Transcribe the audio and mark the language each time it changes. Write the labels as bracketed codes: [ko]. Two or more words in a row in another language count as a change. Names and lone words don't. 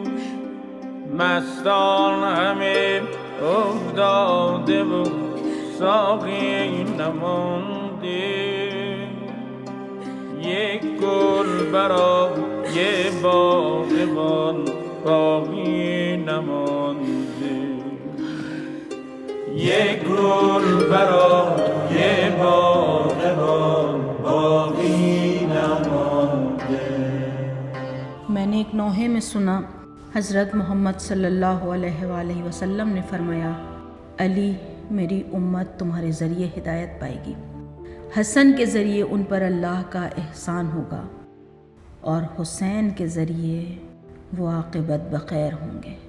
[fa] مستان همه افتاده و ساقی نمانده، یک گل برای باغبان باقی نمانده، یک گل برای باغبان باقی نمانده۔ [ur] میں نے ایک نوحے میں سنا حضرت محمد [ar] صلی اللہ علیہ وآلہ وسلم [ur] نے فرمایا، علی میری امت تمہارے ذریعے ہدایت پائے گی۔ حسن کے ذریعے ان پر اللہ کا احسان ہوگا اور حسین کے ذریعے وہ عاقبت بخیر ہوں گے۔